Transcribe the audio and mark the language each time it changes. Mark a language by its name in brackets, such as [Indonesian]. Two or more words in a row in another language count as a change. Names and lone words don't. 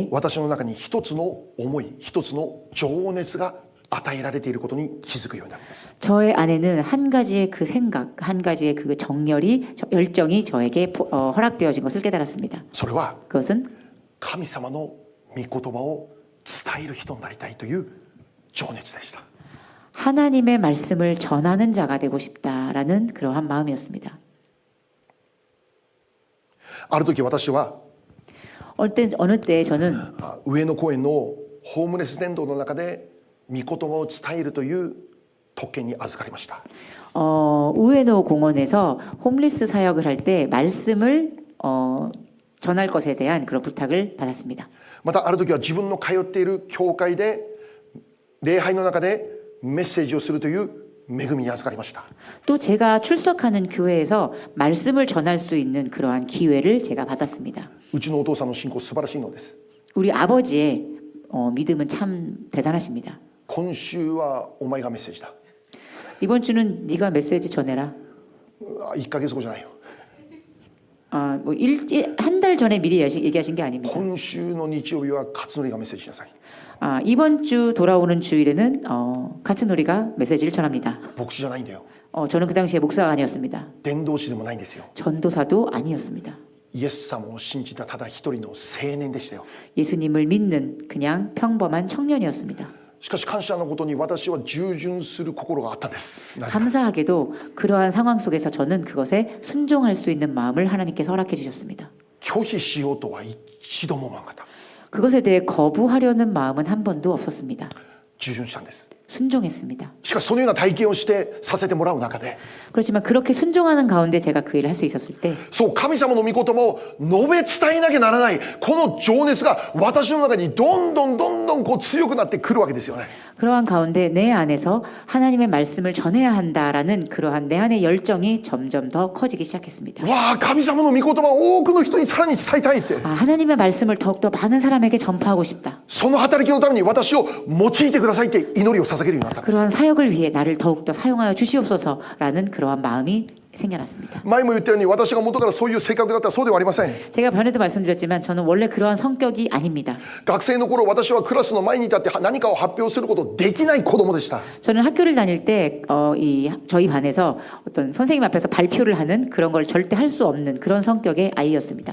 [Japanese] 私の中に一つの思い、一つの情熱が与えられていることに気づくようになるんです。 [Korean] 저의 안에는 한 가지의 그 생각, 한 가지의 그 열정이 저에게 허락되어진 것을 깨달았습니다. [Japanese] それは [Korean] 그것은 [Japanese] 神様の御言葉を伝える人になりたいという情熱でした。 [Korean] 하나님의 말씀을 전하는 자가 되고 싶다라는 그러한 마음이었습니다. [Japanese] ある時私は [Korean] 어느 때 저는 [Japanese] 上野公園のホームレス伝道の中で御言葉を伝えるという特権に預かりました。 [Korean] 우에노 공원에서 홈리스 사역을 할 때 말씀을 전할 것에 대한 그런 부탁을 받았습니다. [Japanese] またある時は自分の通っている教会で礼拝の中でメッセージをするという恵みに預かりました。 [Korean] 또 제가 출석하는 교회에서 말씀을 전할 수 있는 그러한 기회를 제가 받았습니다. [Japanese] うちのお父さんの信仰素晴らしいのです。 [Korean] 우리 아버지의 믿음은 참 대단하십니다. [Japanese] 今週はお前がメッセージだ。 [Korean] 이번 주는 네가 메시지 전해라. [Japanese] 1 ヶ月後じゃないよ。 [Korean] 한 달 전에 미리 얘기하신 게 아닙니다. [Japanese] 今週の日曜日は勝則がメッセージしなさい。 [Korean] 이번 주 돌아오는 주일에는 가츠노리가 메시지를 전합니다. [Japanese] 牧師じゃないんだよ。 [Korean] 저는 그 당시에 목사가 아니었습니다. [Japanese] 伝道師でもないんですよ。 [Korean] 전도사도 아니었습니다. [Japanese] イエス様を信じたただ一人の青年でしたよ。 [Korean] 예수님을 믿는 그냥 평범한 청년이었습니다. [Japanese] しかし感謝のことに私は従順する心があったんです。 [Korean] 감사하게도 그러한 상황 속에서 저는 그것에 순종할 수 있는 마음을 하나님께서 허락해 주셨습니다. [Japanese] 拒否しようとは一度も思わなかった。 [Korean] 그것에 대해 거부하려는 마음은 한 번도 없었습니다. [Japanese] 従順したんです。 [Korean] 순종했습니다. [Japanese] しかしそのような体験をしてさせてもらう中で、 [Korean] 그렇지만 그렇게 순종하는 가운데 제가 그 일을 할 수 있었을 때 [Japanese] そう神様の御言葉を述べ伝えなきゃならないこの情熱が私の中にどんどんこう強くなってくるわけですよね。 [Korean] 그러한 가운데 내 안에서 하나님의 말씀을 전해야 한다라는 그러한 내 안의 열정이 점점 더 커지기 시작했습니다. [Japanese] わあ神様の御言葉を多くの人にさらに伝えたいって、 [Korean] 아, 하나님의 말씀을 더욱더 많은 사람에게 전파하고 싶다. [Japanese] その働きのために私を用いてくださいって祈りを捧げるようになったんです。 [Korean] 그러한 사역을 위해 나를 더욱더 사용하여 주시옵소서라는 그러한 마음이 생겨났습니다. [Japanese] 前も言ったように私が元からそういう性格だったらそうではありません。 [Korean] 제가 전에도 말씀드렸지만 저는 원래 그러한 성격이 아닙니다. [Japanese] 学生の頃私はクラスの前に立って何かを発表することできない子供でした。 [Korean] 저는 학교를 다닐 때 저희 반에서 어떤 선생님 앞에서 발표를 하는 그런 걸 절대 할 수 없는 그런 성격의 아이였습니다.